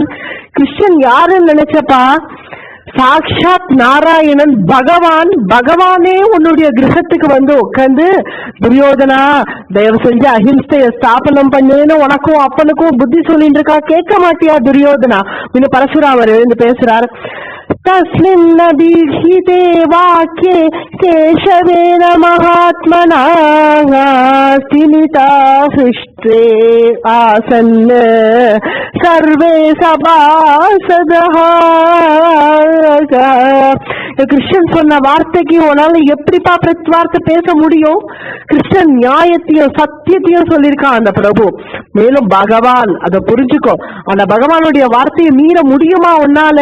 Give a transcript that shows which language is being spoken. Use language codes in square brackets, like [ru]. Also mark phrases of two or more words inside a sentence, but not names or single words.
[ta] கிருஷ்ணன் யாருன்னு நினைச்சப்பா? சாட்சாத் நாராயணன் பகவான். பகவானே உன்னுடைய கிரகத்துக்கு வந்து உட்காந்து, துரியோதனா தயவு செஞ்சு அஹிம்சைய ஸ்தாபனம் பண்ணேன்னு உனக்கும் அப்பனுக்கும் புத்தி சொல்லிட்டு இருக்கா, கேட்க மாட்டியா துரியோதனா? இன்னும் பரசுராமர் எழுந்து பேசுறார். [sa] तस्मिन् दीक्षिते वाक्ये केशवेन महात्मना स्थिमिता हृष्टे आसन् सर्वे सभासदः. [ta] கிருஷ்ணன் சொன்ன வார்த்தைக்கு உன்னால எப்படிப்பா பிரத்வார்த்தை பேச முடியும்? கிருஷ்ணன் நியாயத்தையும் சத்தியத்தையும் சொல்லியிருக்கான் அந்த பிரபு. மேலும் பகவான் அதை புரிஞ்சுக்கோ. அந்த பகவானுடைய வார்த்தையை மீற முடியுமா உன்னால?